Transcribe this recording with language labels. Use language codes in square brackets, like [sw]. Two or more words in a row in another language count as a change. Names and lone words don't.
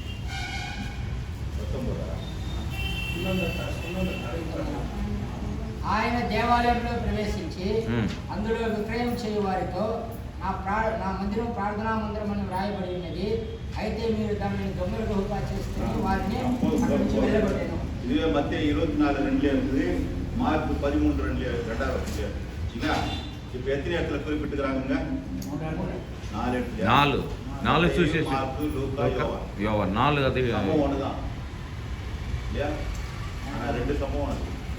[te] 19. ఆయన దేవాలయంలో ప్రవేశించి మ్మ్. అందులో విక్రయం చేయు వారితో నా మందిరం ప్రార్థనా మందిరం అని వ్రాయబడి ఉన్నది, అయితే మీరు దానిని దొంగల గుహగా చేసుకుని వారిని అక్కడి నుంచి వెళ్ళగొట్టాను. [ta] இதுவே மத்திய 24:2 இருக்குது, மார்க் 13:2 2 சரிங்களா? இப்ப எத்தனை இடத்துல குறிப்பிட்டுக்கிறாங்க? 4 இடத்துல. 4 சுவிசேஷம். மார்க், லூக்கா, யோவான். யோவான் 4 அது சம்பவம் ஒண்ணுதான் இல்லையா? ஆனா 2 சம்பவம் இருக்கு.